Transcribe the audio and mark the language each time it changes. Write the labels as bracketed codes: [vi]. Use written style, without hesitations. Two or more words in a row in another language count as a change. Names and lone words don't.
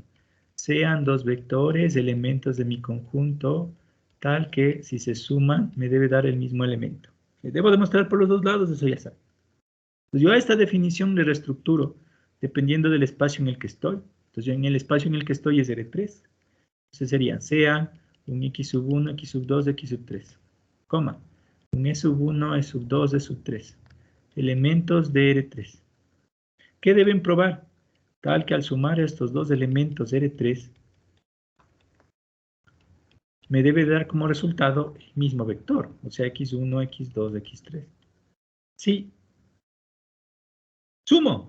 [es] Sean dos vectores, elementos de mi conjunto, tal que si se suman me debe dar el mismo elemento. Debo demostrar por los dos lados, eso ya sabe. Pues yo a esta definición le reestructuro dependiendo del espacio en el que estoy. Entonces yo en el espacio en el que estoy es R3. Entonces sería sean un X sub 1, X sub 2, X sub 3, coma, un E sub 1, E sub 2, E sub 3. Elementos de R3. ¿Qué deben probar? Tal que al sumar estos dos elementos R3, me debe dar como resultado el mismo vector, o sea, X1, X2, X3. Sí. Sumo.